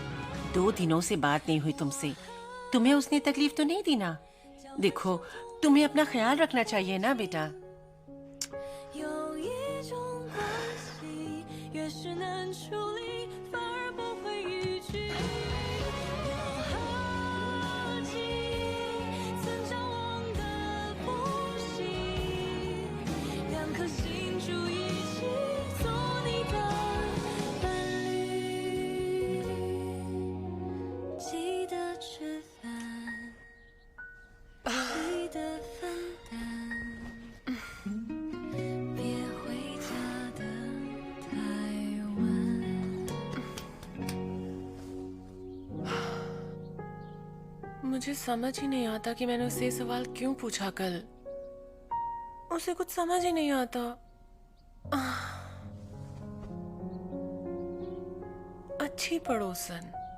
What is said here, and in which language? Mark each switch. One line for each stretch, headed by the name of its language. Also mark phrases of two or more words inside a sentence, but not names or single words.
Hindi: 2 दिनों से बात नहीं हुई तुमसे। तुम्हें उसने तकलीफ तो नहीं दी ना? देखो, तुम्हें अपना ख्याल रखना चाहिए ना बेटा।
Chinese: 越是难处理，反而不会逾矩。我好奇，曾张望的不行，两颗心住一起，做你的伴侣。记得吃饭，记得分担，别回家的太晚。
Hindi: मुझे समझ ही नहीं आता कि मैंने उससे ये सवाल क्यों पूछा कल। उसे कुछ समझ ही नहीं आता। अच्छी पड़ोसन।